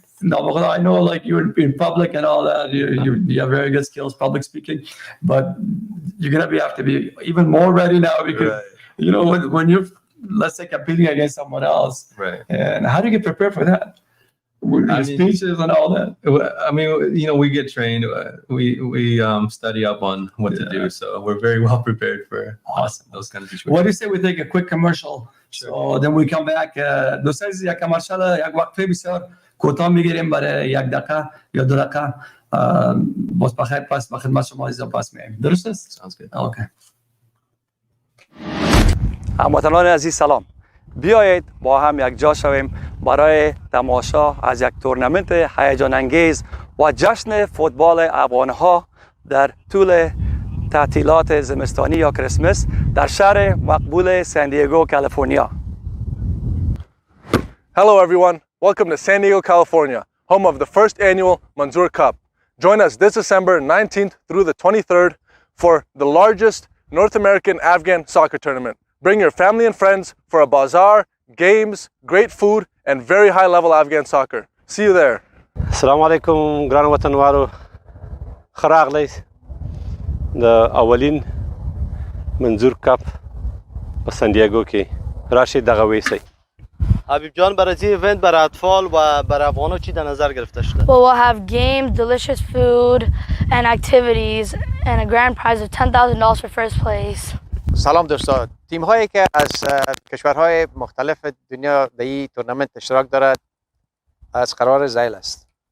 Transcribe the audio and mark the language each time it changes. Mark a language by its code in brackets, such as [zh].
[en] No, I know like you're in public and all that. You have very good skills, public speaking, but you're gonna have to be even more ready now because when you're, let's say, competing against someone else. Right. And how do you get prepared for that? Speeches and all that. I mean, we get trained. We study up on what to do, so we're very well prepared for those kind of situations. What do you say we take a quick commercial? Sure. So then we come back. [fa] دوستان یک کامرشال یک وقفه بسیار کوتاه میگیریم برای یک دقیقه یا 2 دقیقه. باز بخیر پس به خدمت شما عزیزان پس میایم. درست است؟ [en] Sounds good. [fa] اوکی. هموطنان عزیز سلام. بیایید با هم یک جا شویم برای تماشا از یک تورنمنت هیجان انگیز و جشن فوتبال افغان‌ها در طول تعطیلات زمستانی یا کریسمس در شهر مقبول سان دیگو، کالیفرنیا. [en] Hello everyone, welcome to San Diego, California, home of the first annual Manzoor Cup. Join us this December 19th through the 23rd for the largest North American Afghan soccer tournament. Bring your family and friends for a bazaar, games, great food, and very high level Afghan soccer. See you there. [ps] Assalamu alaikum, ګران وطنوالو. ښه راغلی د اولین منظور کپ په سان دیگو کې راشئ دغه ویسئ. [fa] حبیب جان برای ایونت برای اطفال و برای افغان‌ها چی در نظر گرفته شده؟ [en] Well, we'll have games, delicious food, and activities, and a grand prize of $10,000 for first place. [fa] سلام دوستان. تیم‌هایی که از کشورهای مختلف دنیا در این تورنمنت اشتراک دارد از قرار ذیل است.